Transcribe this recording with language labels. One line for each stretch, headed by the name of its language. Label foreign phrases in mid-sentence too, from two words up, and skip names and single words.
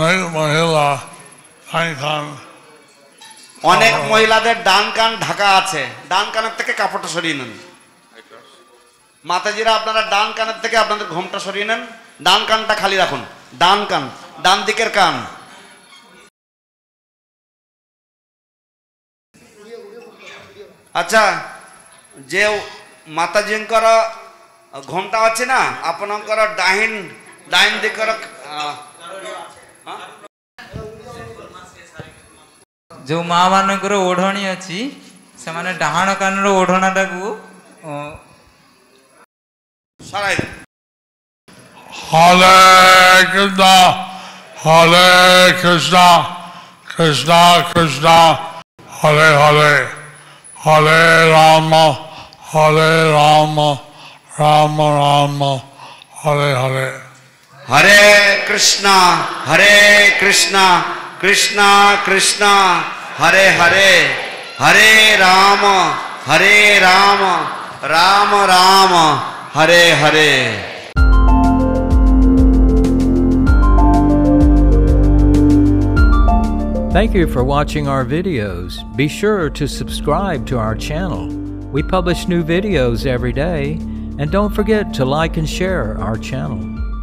Bangla: অনেক মহিলাদের ডান কান ঢাকা আছে, ডান কানের থেকে কাপড়টা সরিয়ে নেন। মাতাজিরা আপনারা ডান কানের থেকে আপনাদের ঘোমটা সরিয়ে নেন, ডান কানটা খালি রাখুন। ডান কান, ডান দিকের কান। আচ্ছা, যে
Odia: ମାତାଜୀଙ୍କର ଘୋମଟା ଅଛି ନା, ଆପଣଙ୍କର ଡାଇନ୍ ଦିକର ଯେଉଁ ମା ମାନଙ୍କର ଓଢ଼ଣୀ ଅଛି ସେମାନେ ଡାହାଣ କାନର ଓଢ଼ଣାଟାକୁ ସରାଇ ଦେବେ।
Sanskrit: ହରେ କୃଷ୍ଣ ହରେ କୃଷ୍ଣ କୃଷ୍ଣ କୃଷ୍ଣ ହରେ ହରେ হরে রাম রাম রাম হরে হরে। হরে কৃষ্ণ কৃষ্ণ কৃষ্ণ হরে হরে, হরে রাম রাম রাম হরে হরে।
English: Thank you for watching our videos. Be sure to subscribe to our channel. We publish new videos every day, and don't forget to like and share our channel.